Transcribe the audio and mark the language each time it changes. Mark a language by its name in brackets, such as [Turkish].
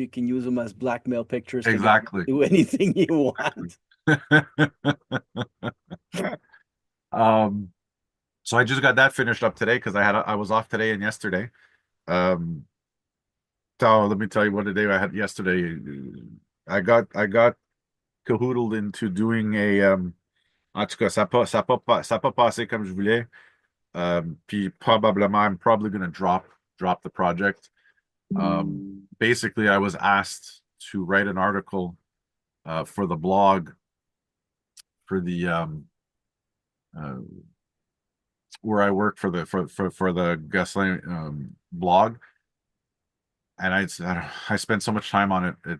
[English] You can use them as blackmail pictures to get them Exactly. to do anything you Exactly. want. Um, so I just got that finished up today because I was off today and yesterday. Um, so let me tell you what a day I had yesterday. I got cahoodled into doing [French] en tout cas, ça a pas passé comme je voulais. [English] Puis I'm probably gonna drop the project. Basically, I was asked to write an article for the blog for the uh, where I work for the gasoline blog, and I spent so much time on it.